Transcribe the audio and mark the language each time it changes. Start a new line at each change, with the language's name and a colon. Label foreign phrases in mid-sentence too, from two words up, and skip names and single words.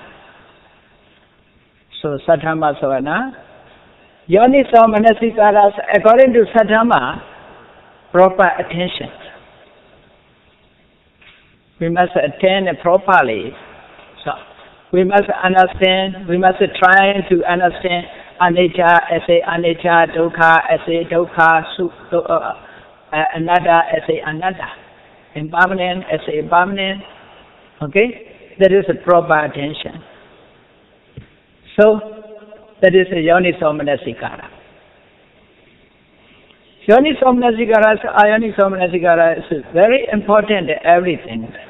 Pali: So Sadhamma Savana. Yoniso Manasikaras,
English: according to Sadhamma, proper attention. We must attend properly. So we must understand, we must try to understand anicca as a anicca, dukkha as a dukkha, anatta as a anatta, impermanent as a impermanent. Okay? That is a proper attention. So, that is a
Pali: Yoniso Manasikara. Yoniso Manasikara
English: is very important in everything.